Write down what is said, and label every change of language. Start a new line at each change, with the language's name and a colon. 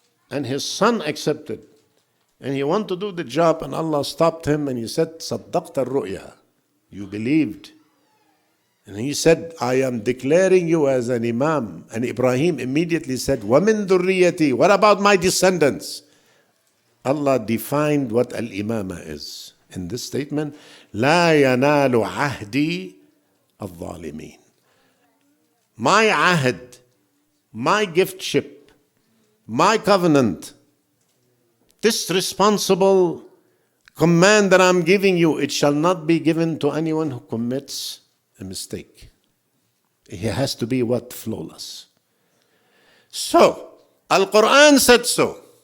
English: And his son accepted. And he wanted to do the job, and Allah stopped him and he said,
Arabic: صَدَّقْتَ الرُّؤْيَا.
English: You believed. And he said, I am declaring you as an imam. And Ibrahim immediately said,
Arabic: وَمِن ذُرِّيَّتِي.
English: What about my descendants? Allah defined what al-imama is. In this statement,
Arabic: لا ينال عهدي الظالمين.
English: My ahd, my giftship, my covenant, this responsible command that I'm giving you, it shall not be given to anyone who commits a mistake. He has to be what? Flawless. So, Al-Quran said so.